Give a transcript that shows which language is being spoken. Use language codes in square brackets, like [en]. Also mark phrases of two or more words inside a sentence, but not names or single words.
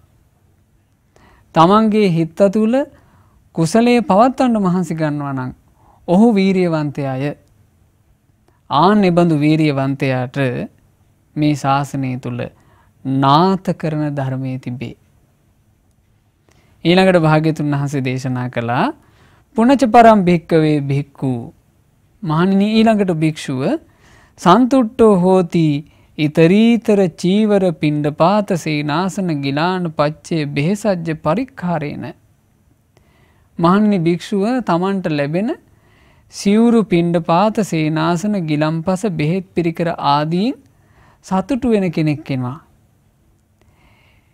[si] තමන්ගේ හිත තුළ කුසලයේ පවත්වන්න මහන්සි ගන්නවා නම් ඔහු වීරියවන්තයාය. ආන් එබඳු වීරියවන්තයාට මේ ශාසනය තුළ නාත කරන ධර්මයේ තිබේ. ඊළඟට භාග්‍යතුන් වහන්සේ දේශනා කළා [pi] පුනච පරම් භික්කවේ භික්ඛු. [si] මහණෙනි ඊළඟට භික්ෂුව [pi] සන්තුට්ඨෝ හෝති ඊතරීතර චීවර පිණ්ඩපාත සේනාසන ගිලාන පච්චේ බෙහෙසජ්ජ පරික්ඛාරේන. [si] මහණෙනි භික්ෂුව තමන්ට ලැබෙන සිවුරු පිණ්ඩපාත සේනාසන ගිලම්පස බෙහෙත් පිරිකර ආදීන් සතුටු වෙන කෙනෙක් වෙනවා.